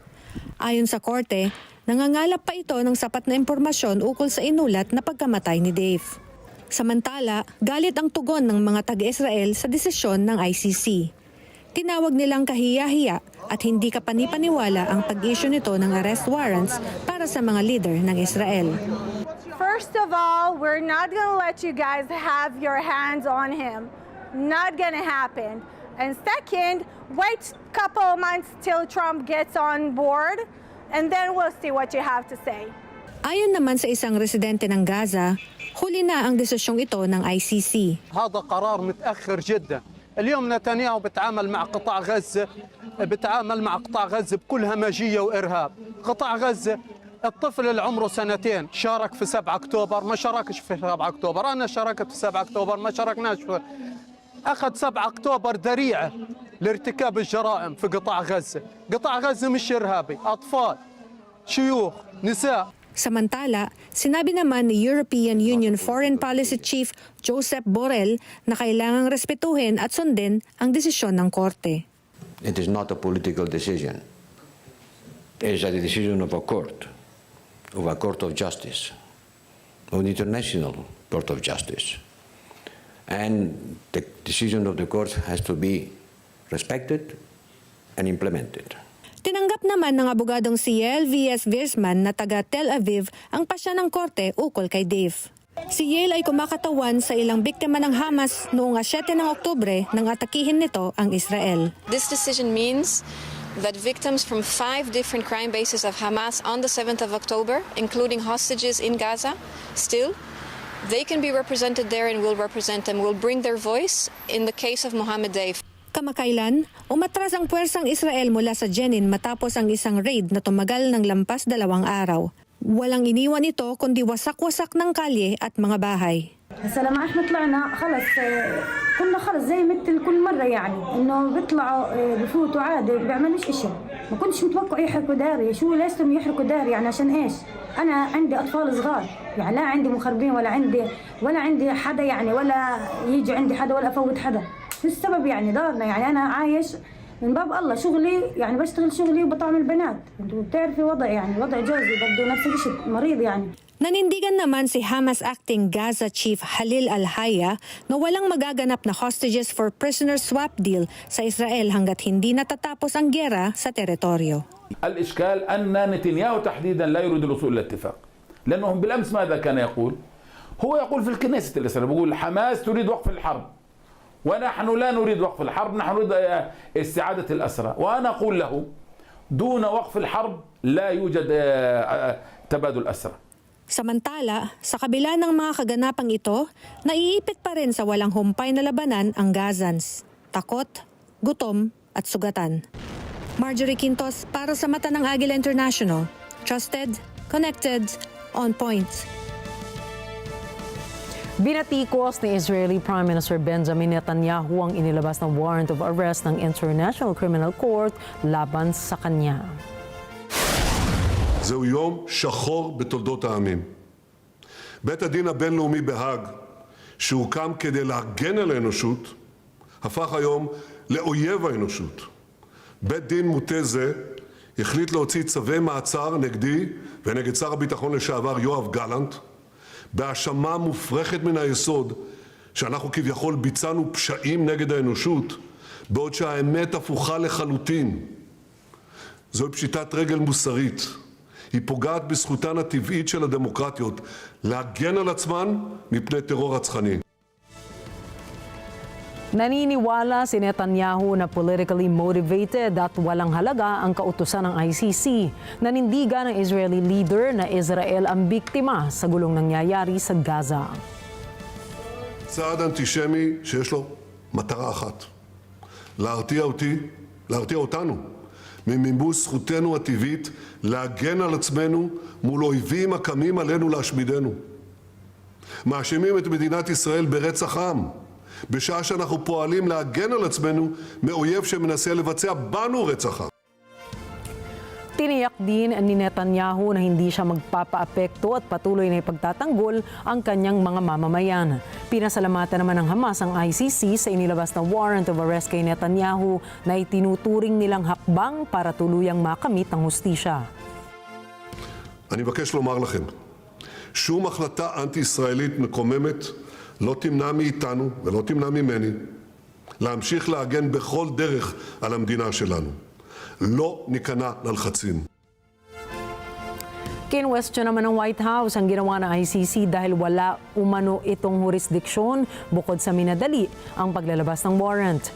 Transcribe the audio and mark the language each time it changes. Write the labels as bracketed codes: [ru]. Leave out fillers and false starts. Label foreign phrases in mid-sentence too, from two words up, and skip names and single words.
[tl] Ayon sa korte, nangangalap pa ito ng sapat na impormasyon ukol sa inulat na pagkamatay ni Deif. Samantala, galit ang tugon ng mga taga-Israel sa desisyon ng ICC. Tinawag nilang kahiya-hiya at hindi kapanipaniwala ang pag-issue nito ng [en] arrest warrants [tl] para sa mga leader ng Israel. [en] First of all, we're not gonna let you guys have your hands on him. Not gonna happen. And second, wait a couple months till Trump gets on board and then we'll see what you have to say. [tl] Ayon naman sa isang residente ng Gaza, huli na ang desisyong ito ng ICC. [ar] هذا قرار متأخر جدا. اليوم نتنياهو بتعامل مع قطاع غزة بكل همجية وإرهاب. قطاع غزة الطفل اللي عمره 2 سنين شارك في 7 أكتوبر ما شاركش في 7 أكتوبر. أنا شاركت في 7 أكتوبر ما شاركناش في. أخذ 7 أكتوبر ذريعة لارتكاب الجرائم في قطاع غزة. قطاع غزة مش إرهابي. أطفال شيوخ نساء. [tl] Samantala, sinabi naman ni [en] European Union Foreign Policy Chief [tl] Josep Borrell na kailangang respetuhin at sundin ang desisyon ng korte. [en] It is not a political decision. It is a decision of a court of justice, of the International Court of Justice. And the decision of the court has to be respected and implemented. [tl] Tinanggap naman ng abogadong si Yael Vies-Virsman na taga Tel Aviv ang pasya ng korte ukol kay Deif. Si Yael ay kumakatawan sa ilang biktima ng Hamas noong 7 ng Oktubre nang atakihin nito ang Israel. [en] This decision means that victims from 5 different crime bases of Hamas on the 7th of October, including hostages in Gaza, still, they can be represented there and will represent them, will bring their voice in the case of Mohammed Deif. [tl] Kamakailan, umatras ang puwersang Israel mula sa Jenin matapos ang isang raid na tumagal ng lampas 2 araw. Walang iniwan ito kundi wasak-wasak ng kalye at mga bahay. [ar] هسه لما احنا طلعنا خلص كنا خلص زي مثل كل مره يعني انه بيطلعوا بفوتوا عادي بيعملوش اشي ما كنتش متوقع يحرقوا داري شو ليش لهم يحرقوا داري يعني عشان ايش انا عندي اطفال صغار يعني لا عندي مخربين ولا عندي حدا يعني ولا يجي عندي حدا ولا افوت حدا شو السبب يعني دارنا يعني انا عايش من باب الله شغلي يعني بشتغل شغلي وبطعم البنات انتوا بتعرفي وضعي يعني وضع جوزي برضه نفس الشيء مريض يعني. [tl] Nanindigan naman si Hamas [en] acting Gaza Chief [tl] Khalil al-Hayya na walang magaganap na [en] hostages for prisoner swap deal [tl] sa Israel hanggat hindi natatapos ang gyera sa teritoryo. [ar] الإشكال أن نتنياهو تحديدا لا يريد الوصول إلى اتفاق لأنهم بالأمس ماذا كان يقول؟ هو يقول في الكنيسة الإسرائيلية بيقول حماس تريد وقف الحرب ونحن لا نريد وقف الحرب نحن نريد استعادة الأسرى وأنا أقول له دون وقف الحرب لا يوجد تبادل أسرى. [tl] Samantala, sa kabila ng mga kaganapang ito, naiipit pa rin sa walang humpay na labanan ang Gazans. Takot, gutom at sugatan. Marjorie Quintos para sa mata ng Agila International. [en] Trusted, connected, on point. [tl] Binatikos ni [en] Israeli Prime Minister [tl] Benjamin Netanyahu ang inilabas na [en] warrant of arrest [tl] ng International Criminal Court laban sa kanya. [he] זהו יום שחור בתולדות העמים. בית הדין הבינלאומי בהאג, שהוקם כדי להגן על האנושות, הפך היום לאויב האנושות. בית דין מוטה זה החליט להוציא צווי מעצר נגדי ונגד שר הביטחון לשעבר יואב גלנט, בהאשמה מופרכת מן היסוד שאנחנו כביכול ביצענו פשעים נגד האנושות, בעוד שהאמת הפוכה לחלוטין. זוהי פשיטת רגל מוסרית. היא פוגעת בזכותן הטבעית של הדמוקרטיות להגן על עצמן מפני טרור רצחני. [tl] Naniniwala si Netanyahu na [en] politically motivated [tl] at walang halaga ang kautusan ng ICC. Nanindigan ng [en] Israeli leader [tl] na Israel ang biktima sa gulong nangyayari sa Gaza. [he] צעד אנטישמי שיש לו מטרה אחת, להרתיע אותנו ממימוש זכותנו הטבעית להגן על עצמנו מול אויבים הקמים עלינו להשמידנו. מאשימים את מדינת ישראל ברצח עם, בשעה שאנחנו פועלים להגן על עצמנו מאויב שמנסה לבצע בנו רצח עם. [tl] Tiniyak din ni Netanyahu na hindi siya magpapaapekto at patuloy na ipagtatanggol ang kanyang mga mamamayan. Pinasalamatan naman ng Hamas ang ICC sa inilabas na [en] warrant of arrest [tl] kay Netanyahu na itinuturing nilang hakbang para tuluyang makamit ang hustisya. [he] אני מבקש לומר לכם, שום החלטה אנטי-ישראלית מקוממת לא תמנע מאיתנו ולא תמנע ממני להמשיך להגן בכל דרך על המדינה שלנו. לא ניכנע ללחצים. [tl] Kinwestiyon naman ng White House ang ginawa ng ICC dahil wala umano itong jurisdiksyon bukod sa minadali ang paglalabas ng warrant.